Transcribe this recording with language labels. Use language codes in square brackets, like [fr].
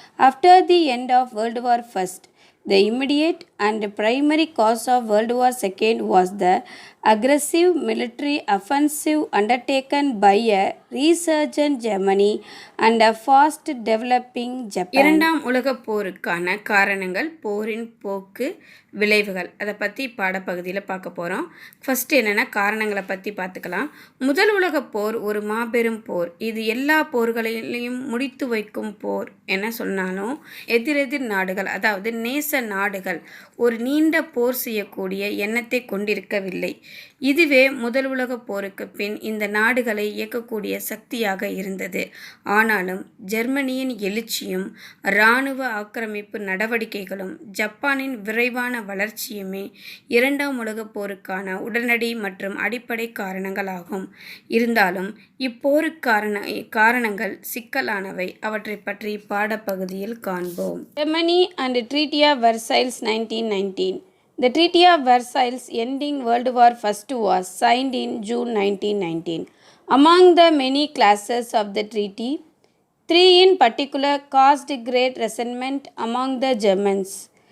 [en] After the end of World War I, the immediate and primary cause of World War II was the aggressive military offensive undertaken by a resurgent Germany and a fast developing Japan. [ta] இரண்டாம் உலகப் போருக்கான காரணங்கள், போரின் போக்கு, விளைவுகள், அதை பற்றி பாடப்பகுதியில் பார்க்க போகிறோம். ஃபஸ்ட்டு என்னென்னா காரணங்களை பற்றி பார்த்துக்கலாம். முதல் உலகப் போர் ஒரு மாபெரும் போர். இது எல்லா போர்களையும் முடித்து வைக்கும் போர் என சொன்னாலும் எதிரெதிர் நாடுகள், அதாவது நேச நாடுகள் ஒரு நீண்ட போர் செய்யக்கூடிய எண்ணத்தை கொண்டிருக்கவில்லை. இதுவே முதல் உலகப் போருக்கு பின் இந்த நாடுகளை இயக்கக்கூடிய சக்தியாக இருந்தது. ஆனாலும் ஜெர்மனியின் எழுச்சியும் இராணுவ ஆக்கிரமிப்பு நடவடிக்கைகளும் ஜப்பானின் விரைவான வளர்ச்சியுமே இரண்டாம் உலகப் போருக்கான உடனடி மற்றும் அடிப்படை காரணங்களாகும். இருந்தாலும் இப்போருக்கான காரணங்கள் சிக்கலானவை. அவற்றை பற்றி பாடப்பகுதியில் காண்போம். [en] Germany and Treaty of Versailles 1919. The Treaty of Versailles ending World War I was signed in June 1919. Among the many clauses of the treaty, three in particular caused great resentment among the Germans.